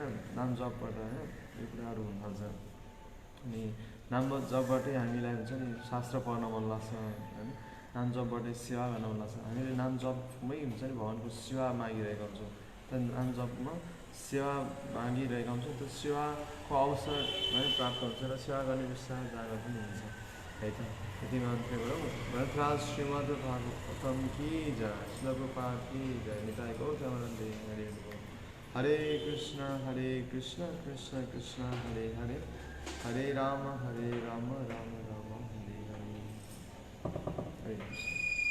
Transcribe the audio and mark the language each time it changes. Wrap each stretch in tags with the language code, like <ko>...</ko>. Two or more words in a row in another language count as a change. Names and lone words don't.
<ne>नाम जपबाट होइन यो कुराहरू हुन थाल्छ अनि नाम जपबाटै हामीलाई हुन्छ नि शास्त्र पढ्न मन लाग्छ होइन, नाम जपबाटै सेवा गर्न मन लाग्छ। हामीले नाम जपमै हुन्छ नि भगवान्को सेवा मागिरहेका हुन्छौँ, तर नाम जपमा सेवा मागिरहेका हुन्छौँ, त्यो सेवाको अवसर है प्राप्त हुन्छ र सेवा गर्ने विश्वास जागर पनि हुन्छ है त। यति मात्रै गरौँ। भरतराज श्रीमद् भागवतम की जय, श्रील प्रभुपाद की जय, निताई गौर प्रेमानंद हरे बोल।</ne> <sa>हरे कृष्ण कृष्ण कृष्ण हरे हरे, हरे राम राम राम हरे हरे, हरे कृष्ण।</sa>